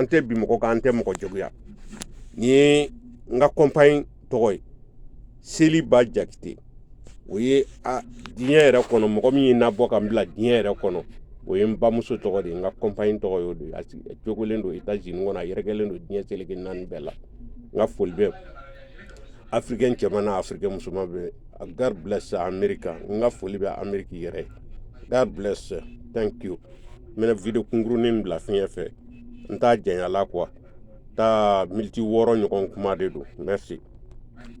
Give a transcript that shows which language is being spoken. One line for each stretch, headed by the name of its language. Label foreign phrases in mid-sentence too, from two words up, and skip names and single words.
Bambara: tɛ bi mɔgɔ kan an tɛ mɔgɔ juguya ni ye n ka kɔnpaɲi tɔgɔ ye Seliba Jakite o ye diɲɛ yɛrɛ kɔnɔ mɔgɔ min ye nabɔ ka n bila diɲɛ yɛrɛ kɔnɔ o ye n bamuso tɔgɔ de ye n ka kɔnpaɲi tɔgɔ y'o de ye a jogolen don États-Unis kɔnɔ a yɛrɛkɛlen don diɲɛ seleke naani bɛɛ la n ka foli bɛ africain cɛman n'a africain musoman bɛ
English: God bless America
Bambara: n ka foli bɛ Ameriki yɛrɛ
English: God bless thank you
Bambara: n bɛna video kunkurunin bila fiɲɛ fɛ n t'a janya la quoi ta miniti 6 ɲɔgɔn kuma de don merci